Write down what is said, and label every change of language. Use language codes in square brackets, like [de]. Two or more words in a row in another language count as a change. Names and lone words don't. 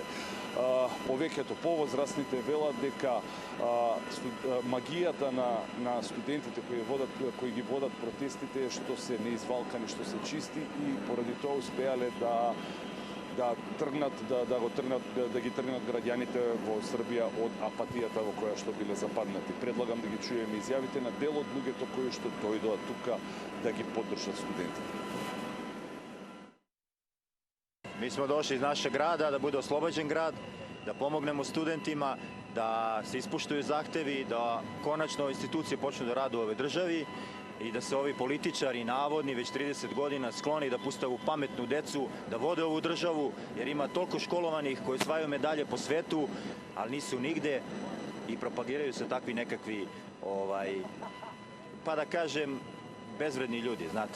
[mk] Повеќето повозрастните велат дека магијата на студентите кои ги водат протестите е што се неизвалкани, што се чисти и поради тоа успеале да ги тргнат граѓаните во Србија од апатијата во која што биле западнати. Предлагам да ги чуеме изјавите на дел од луѓето кои што дојдоа тука да ги поддржат студентите. [sr] Mi smo došli iz našeg grada da bude oslobođen grad, da pomognemo studentima, da se ispuštuju zahtevi, da konačno institucije počnu da rade u ovoj državi i da se ovi političari navodni već 30 godina skloni da pustavu pametnu decu, da vode ovu državu, jer ima toliko školovanih koji osvajaju medalje po svetu, ali nisu nigde i propagiraju se takvi nekakvi, pa da kažem, bezvredni ljudi, znate.